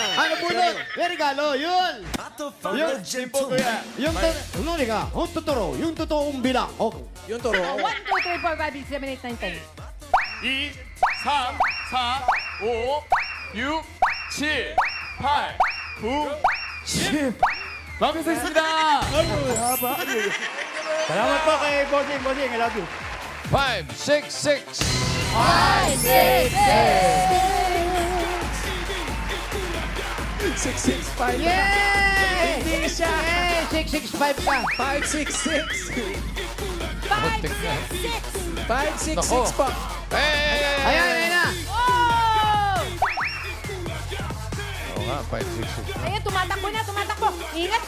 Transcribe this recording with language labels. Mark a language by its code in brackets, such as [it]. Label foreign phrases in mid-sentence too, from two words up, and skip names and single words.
[tl] Ano bunot? May regalo, yun! Yung, yung, ano ka? Yung totoo, yung totoong bilang. Okay. Yung toro. 1, 2, 3, 4, 5, 6, 7, 8, 9, 10. 2, 3, 4, 5, 6, 7, 8, 9, 10. 만표수 있습니다. Salamat po kay Bossing. Bossing, [en] I love you. [tl] 566. 665. Yay! Hindi siya. Yay! 665 ka. 566. 5, 6, 6. 566 po. Ayan, ayan na. Oh! Oo nga, 566. Ayun, tumatakbo na, tumatakbo.